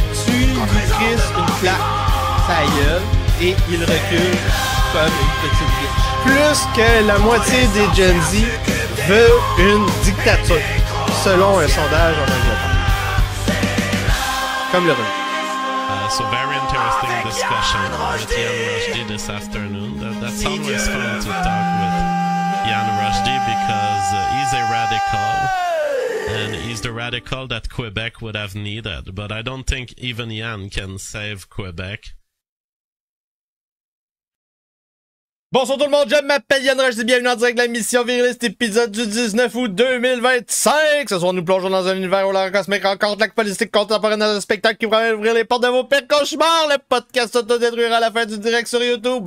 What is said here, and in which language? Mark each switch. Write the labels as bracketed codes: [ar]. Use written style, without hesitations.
[fr] Tu lui crisses une claque, sa gueule, et il recule comme une petite bitch. Plus que la moitié des Gen Z veut une dictature, selon un sondage en Angleterre. Comme le revenu. [en] So very interesting discussion with Jan Rushdie this afternoon. That's always fun to talk with Jan Rushdie because he's a radical and he's the radical that Quebec would have needed. But I don't think even Jan can save Quebec. [fr] Bonsoir tout le monde, je m'appelle Yann Rushdie, bienvenue en direct de la mission viriliste, épisode du 19 août 2025. Ce soir, nous plongeons dans un univers où l'art cosmique rencontre l'acte politique contemporaine dans un spectacle qui pourrait ouvrir les portes de vos pires cauchemars. Le podcast s'autodétruira à la fin du direct sur YouTube.